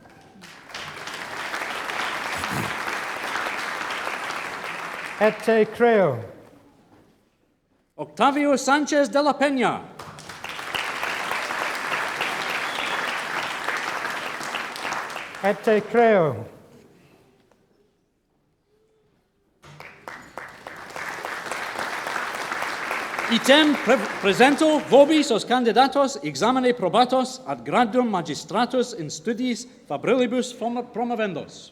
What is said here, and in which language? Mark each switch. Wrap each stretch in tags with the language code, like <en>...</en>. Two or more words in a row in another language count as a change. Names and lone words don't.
<la>Et te creo. Octavio Sanchez de la Peña. Et te creo. Item presento vobis os candidatos examine probatos ad gradum magistratus in studiis fabrilibus promovendos.</la>